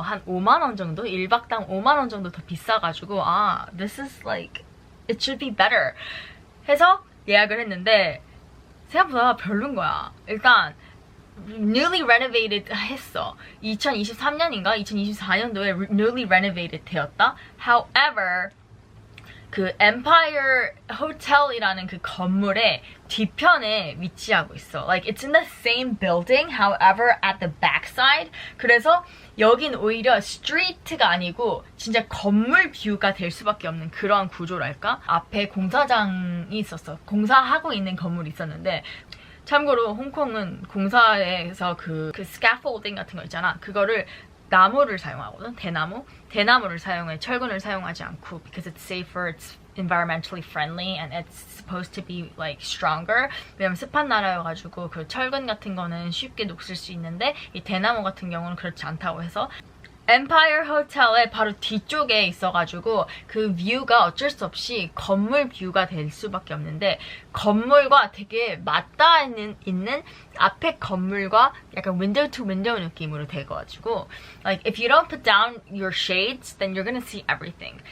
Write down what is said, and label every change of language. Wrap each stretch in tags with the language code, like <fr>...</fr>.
<ko>한 5만원 정도? 1박당 5만원 정도 더 비싸가지고</ko> <en>this is like it should be better</en> <ko>해서 예약을 했는데 생각보다 별론 거야. 일단 newly renovated 했어. 2023년인가 2024년도에 newly renovated 되었다. However 그 Empire Hotel이라는 그 건물의 뒤편에 위치하고 있어.</ko> <en>Like it's in the same building, however at the backside.</en> <ko>그래서 여긴 오히려 스트리트가 아니고 진짜 건물 뷰가 될 수밖에 없는 그런 구조랄까? 앞에 공사장이 있었어. 공사하고 있는 건물이 있었는데 참고로 홍콩은 공사에서 그 scaffolding 같은 거 있잖아. 그거를 나무를 사용하거든. 대나무를 사용해. 철근을 사용하지 않고</ko> <en>because it's safer, it's environmentally friendly and it's supposed to be like stronger.</en> <ko>왜냐면 습한 나라여가지고 그 철근 같은 거는 쉽게 녹슬 수 있는데 이 대나무 같은 경우는 그렇지 않다고 해서 Empire Hotel의 바로 뒤쪽에 있어가지고 그 뷰가 어쩔 수 없이 건물 뷰가 될 수밖에 없는데 건물과 되게 맞닿아 있는 앞에 건물과 약간 window to window 느낌으로 돼가지고</ko> <en>like if you don't put down your shades then you're gonna see everything.</en>